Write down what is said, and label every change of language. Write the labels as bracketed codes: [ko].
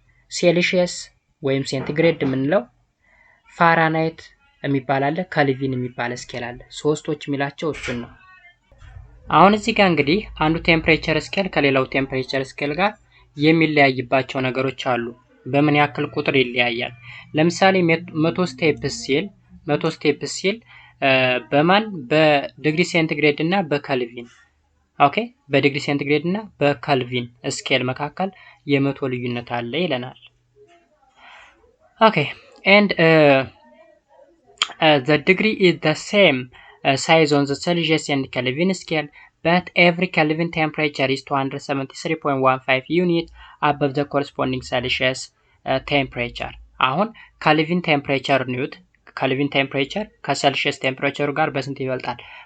[am] ሴልሺየስ ወይም ሴንቲግሬድ የምንለው፣ ፋራናይት የሚባል አለ፣ ከልቪን የሚባል ስኬል አለ። ሶስቶች የሚላቸው እሱን ነው። አሁን እዚህ ጋር እንግዲህ አንዱ ቴምፕሬቸር ስኬል ከሌላው ቴምፕሬቸር ስኬል ጋር የሚለያይባቸው ነገሮች አሉ። በምን ያክል ቁጥር ይለያያል? ለምሳሌ 100 ስቴፕስ ሲል በማን በዲግሪ ሴንቲግሬድ እና በከልቪን ኦኬ፣ በዲግሪ ሴንቲግሬድ እና በከልቪን ስኬል መካከል የመቶ ልዩነት አለ ይለናል። ኦኬ [en] and the degree is the same size on the Celsius and Kelvin scale, but every Kelvin temperature is 273.15 unit above the corresponding Celsius temperature. [am] አሁን Kelvin temperature ኒውት Kelvin temperature ከሴልሺየስ ቴምፕሬቸር ጋር በስንት ይበልጣል?